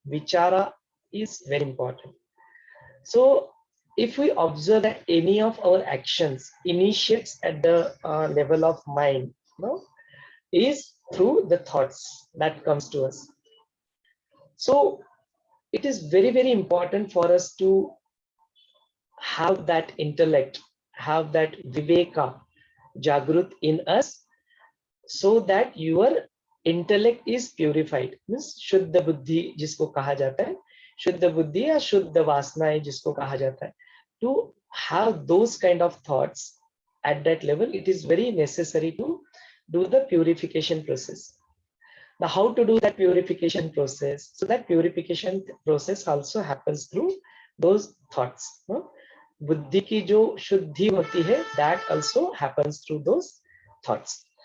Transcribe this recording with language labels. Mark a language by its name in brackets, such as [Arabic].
[English] Vichara is very important. So if we observe that any of our actions initiates at the level of mind, is through the thoughts that comes to us. So it is very, very important for us to have that intellect, have that viveka, jagrut in us, so that your intellect is purified. [Hindi] Means शुद्ध बुद्धि जिसको कहा जाता है, शुद्ध बुद्धि या शुद्ध वासनाएं जिसको कहा जाता है. [English] To have those kind of thoughts at that level, it is very necessary to do the purification process. Now, how to do that purification process? So that purification process also happens through those thoughts. [Hindi] बुद्धि की जो शुद्धि होती है, [English] that also happens through those thoughts.